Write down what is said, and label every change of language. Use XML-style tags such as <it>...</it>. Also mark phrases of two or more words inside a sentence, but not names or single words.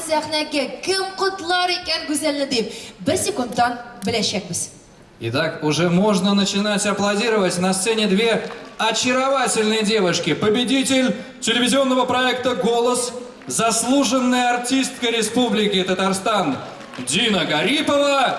<tt>сәхнәгә кем котлар икән гүзәлне дип, бер секундтан беләчәкбез.</tt> <ru>Итак, уже можно начинать аплодировать. На сцене две очаровательные девушки. Победитель телевизионного проекта «Голос», заслуженная артистка Республики Татарстан Дина Гарипова</ru>